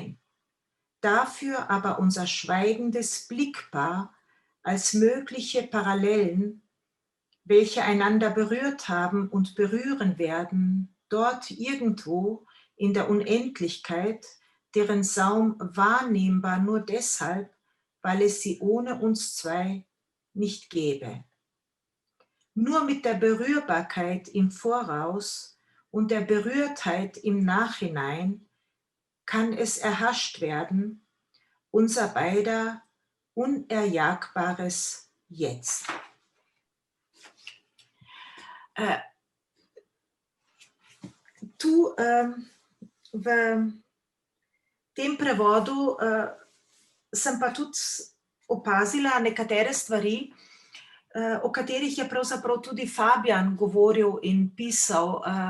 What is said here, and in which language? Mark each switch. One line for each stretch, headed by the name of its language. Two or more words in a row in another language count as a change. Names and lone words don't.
German: Nein, dafür aber unser schweigendes Blickpaar als mögliche Parallelen, welche einander berührt haben und berühren werden, dort irgendwo in der Unendlichkeit, deren Saum wahrnehmbar nur deshalb, weil es sie ohne uns zwei nicht gäbe. Nur mit der Berührbarkeit im Voraus und der Berührtheit im Nachhinein kann es erhascht werden, unser beider unerjagbares Jetzt.
Slovenian: Tu v tem prevodu sem pa tudi opazila nekatere stvari, o katerih je pravzaprav tudi Fabijan govoril in pisal.